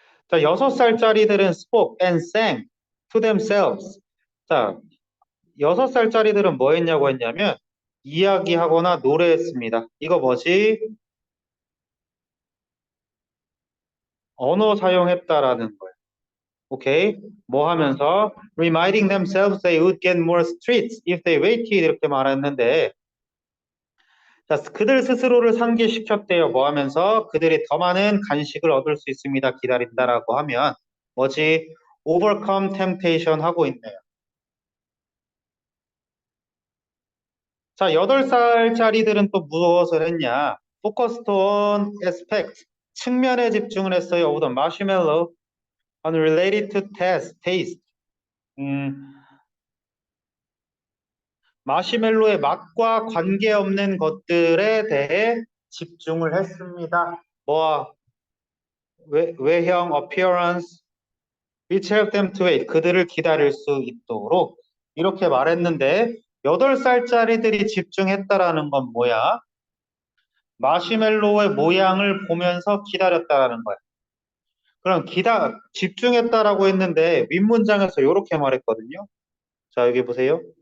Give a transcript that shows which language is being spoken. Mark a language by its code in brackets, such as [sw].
[ko] 자, 6살짜리들은 [en] spoke and sang to themselves. [ko] 자, 6살짜리들은 뭐 했냐고 했냐면 이야기하거나 노래했습니다. 이거 뭐지? 언어 사용했다라는 거예요. 오케이. 뭐 하면서 [en] reminding themselves they would get more treats if they waited [ko] 이렇게 말했는데 자, 그들 스스로를 상기시켰대요. 뭐 하면서 그들이 더 많은 간식을 얻을 수 있습니다. 기다린다라고 하면 뭐지? [en] overcome temptation [ko] 하고 있네요. 자, 8살짜리들은 또 무엇을 했냐? [en] focused on aspect [ko] 측면에 집중을 했어요. [en] of the marshmallow unrelated to taste. [ko] 음, 마시멜로의 맛과 관계없는 것들에 대해 집중을 했습니다. 뭐 외형, [en] appearance, which help them to wait. [ko] 그들을 기다릴 수 있도록 이렇게 말했는데 8살짜리들이 집중했다라는 건 뭐야? 마시멜로의 모양을 보면서 기다렸다라는 거야. 그럼 집중했다라고 했는데 윗문장에서 이렇게 말했거든요. 자, 여기 보세요.